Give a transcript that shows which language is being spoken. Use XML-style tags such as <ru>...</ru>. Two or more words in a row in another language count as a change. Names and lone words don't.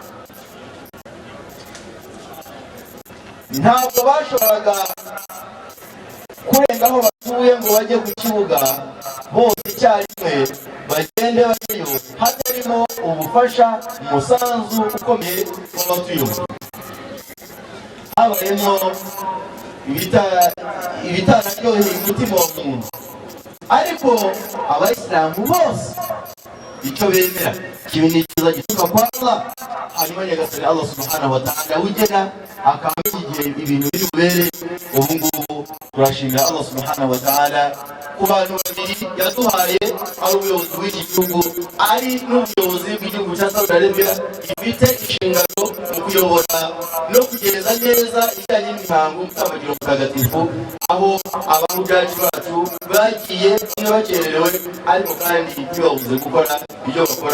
<rw>ntabwo bashoboraga kurenga aho batuye ngo bajye ku kibuga bose icyarimwe bagende bajyeyo hatarimo ubufasha, umusanzu ukomeye w'abatuyoboye. habayemo ibitararyoheye umutima wa muntu, ariko abayisilamu bose icyo bemera kibi ni cyiza gituruka kwa Allah, hanyuma nyagasani Allah</rw> <ar>سبحانه وتعالى</ar> <rw>ugena akaba igihe ibintu biri bubere. ubu ngubu turashimira Allah</rw> <ar>سبحانه وتعالى</ar> <rw>ku bantu babiri yaduhaye, ari ubuyobozi bw'iki gihugu ari n'ubuyobozi bw'igihugu cya Saudi Arabia, gifite inshingano mu kuyobora no kugeza neza ijyanye n'imihango y'umutambagiro mutagatifu, aho abahugaji bacu bagiye bakererewe ariko kandi ntibabuze gukora ibyo bakora.</rw>